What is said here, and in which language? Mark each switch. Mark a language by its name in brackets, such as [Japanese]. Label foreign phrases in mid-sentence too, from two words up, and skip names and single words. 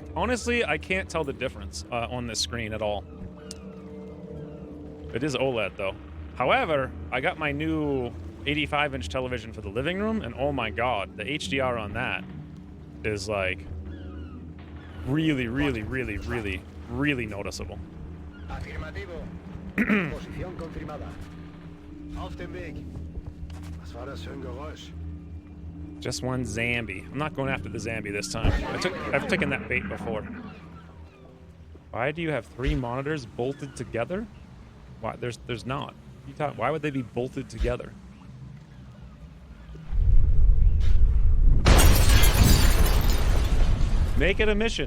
[English] Honestly, I can't tell the difference on this screen at all. It is OLED, though. However, I got my new 85-inch television for the living room, and oh my god, the HDR on that is like really, really, really, really, really noticeable. [Spanish] Afirmativo. Posición confirmada. [German] Auf dem Weg. Was war das für ein Geräusch? [English] Just one Zambi. I'm not going after the Zambi this time. I've taken that bait before. Why do you have 3 monitors bolted together? Why? There's not. Why would they be bolted together? Make it a mission.